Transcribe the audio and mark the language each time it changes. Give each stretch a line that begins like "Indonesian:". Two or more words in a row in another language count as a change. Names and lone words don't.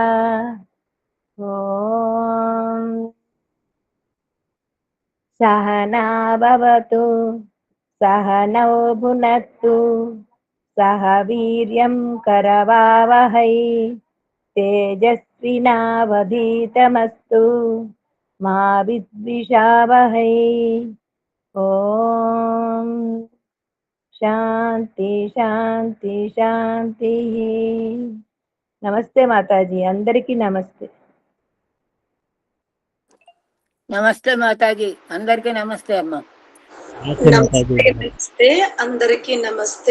Sanskrit: ॐ सहना भवतु सहनौ भुनक्तु सह वीर्यं करवावहै तेजस्विनावधीतमस्तु मा विद्विषावहै ॐ శాంతి శాంతి శాంతి.
Telugu: నమస్తే మాతాజీ, అందరికీ నమస్తే. నమస్తే మాతాజీ, అందరికీ నమస్తే అమ్మ. నమస్తే అందరికీ నమస్తే.